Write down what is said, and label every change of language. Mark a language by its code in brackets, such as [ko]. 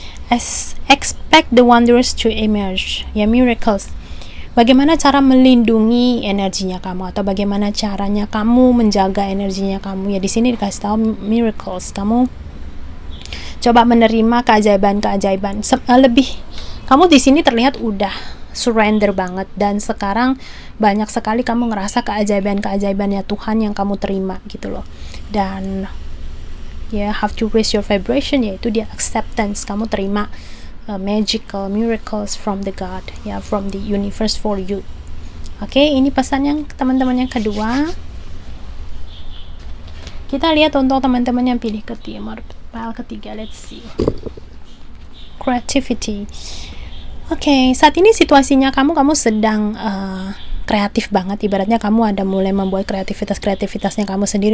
[en] Expect the wonders to emerge. [id] Ya, miracles. Bagaimana cara melindungi energinya kamu, atau bagaimana caranya kamu menjaga energinya kamu? Ya, di sini dikasih tahu miracles. Kamu coba menerima keajaiban-keajaiban. Lebih kamu di sini terlihat udah surrender banget, dan sekarang banyak sekali kamu ngerasa keajaiban-keajaibannya Tuhan yang kamu terima gitu loh. [en] Dan have to raise your vibration, [id] yaitu dia [en] acceptance. [id] Kamu terima [en] magical miracles from the God, from the universe for you. [id] Oke, ini pesan yang teman-teman yang kedua. Kita lihat untuk teman-teman yang pilih ketiga, [en] let's see. [id] Creativity. Oke, saat ini situasinya kamu sedang kreatif banget, ibaratnya kamu ada mulai membuat kreativitasnya kamu sendiri.